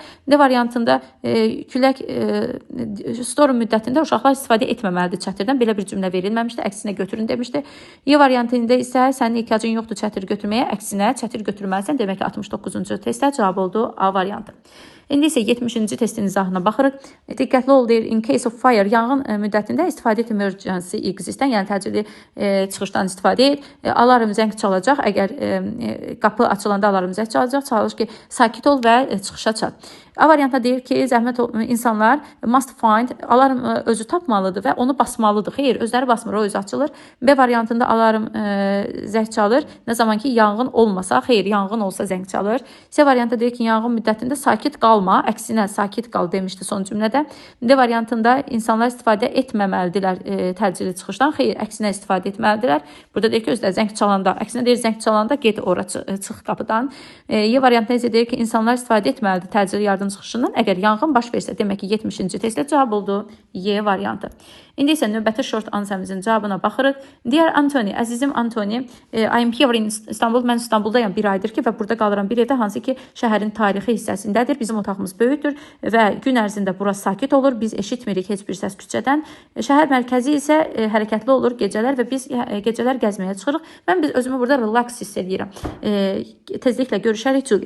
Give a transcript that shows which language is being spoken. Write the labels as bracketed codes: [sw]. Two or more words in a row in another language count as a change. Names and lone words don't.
[az] D variantında külək storm müddətində uşaqlar istifadə etməməlidir çətir. Belə bir cümlə verilməmişdi, əksinə götürün demişdi. Y variantında isə sənin ehtiyacın yoxdur çətir götürməyə, əksinə çətir götürməlisən. Demək ki, 69-cu testdə cavab oldu A variantı. İndi isə 70-ci testin izahına baxırıq. Diqqətli ol deyir, [en] in case of fire, [az] yanğın müddətində istifadə et [en] emergency exit-dən, [az] yəni təcili çıxışdan istifadə et. Alarm zəng çalacaq, əgər qapı açılanda alarm zəng çalacaq, çalış ki, sakit ol və çıxışa çat. A variantda deyir ki, zəhmət insanlar [en] must find, [az] alarm özü tapmalıdır və onu basmalıdır. Xeyr, özləri basmır, o özü açılır. B variantında alarm zəng çalır. Nə zaman ki, yanğın olmasa, xeyr, yanğın olsa zəng çalır. C variantda deyir ki, yanğın müddətində sakit qalma, əksinə sakit qal demişdi son cümlədə. D variantında insanlar istifadə etməməlidirlər təcili çıxışdan. Xeyr, əksinə istifadə etməlidirlər. Burada deyir ki, özləri zəng çalanda, əksinə deyir zəng çalanda get ora çıx qapıdan. Y variantında isə deyir ki, insanlar istifadə etməlidir təcili yardım çıxışından. Əgər yanğın baş versə, demək ki, 70-ci testdə cavab oldu Y variantı. İndi isə növbəti [en] short answerimizin [az] cavabına baxırıq. [en] Dear Anthony, əzizim Anthony, I am here in İstanbul. [az] Mən İstanbuldayam bir aydır ki və burada qalıram bir evdə, hansı ki şəhərin tarixi hissəsindədir. Bizim otağımız böyükdür və gün ərzində bura sakit olur. Biz eşitmirik heç bir səs küçədən. Şəhər mərkəzi isə hərəkətli olur gecələr və biz gecələr gəzməyə çıxırıq. Mən özümü burada relax hiss edirəm. Tezliklə görüşərik Julia.